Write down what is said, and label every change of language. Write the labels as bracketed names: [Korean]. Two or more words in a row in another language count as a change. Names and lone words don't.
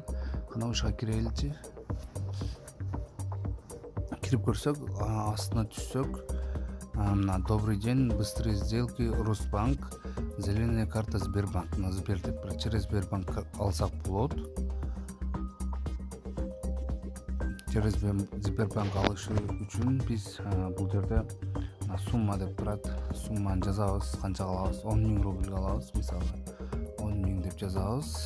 [Kyrgyz] Кана ушуга киреличи. Кирип көрсөк, астына түшсөк, мына [Russian] добрый день, быстрые сделки, Росбанк, зеленая карта Сбербанк. На Сбер [Kyrgyz] деп [Russian] через Сбербанк [Kyrgyz] алсак болот. [Russian] Через Сбербанк [Kyrgyz] алыш үчүн биз бул жерде сумма деп турат. Сумманы жазабыз, канча алабыз? 10 000 рубльге алабыз, мисалы. 10 000 деп жазабыз.